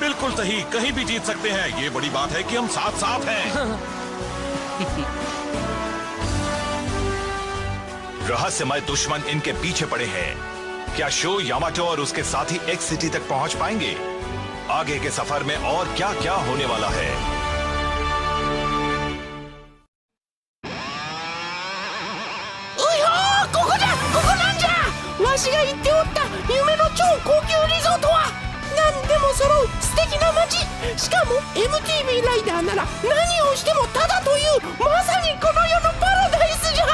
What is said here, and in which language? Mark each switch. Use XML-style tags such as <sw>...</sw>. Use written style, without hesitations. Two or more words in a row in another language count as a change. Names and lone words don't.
<hi>बिल्कुल सही, कहीं भी जीत सकते हैं। ये बड़ी बात है कि हम साथ साथ हैं। रहस्यमय दुश्मन इनके पीछे पड़े हैं। क्या शो यामाटो और उसके साथी एक्स सिटी तक पहुंच पाएंगे? आगे के सफर में और क्या क्या होने वाला है?</hi> <ja>MTV ライダーなら何をしてもただというまさにこの世のパラダイスじゃ。</ja>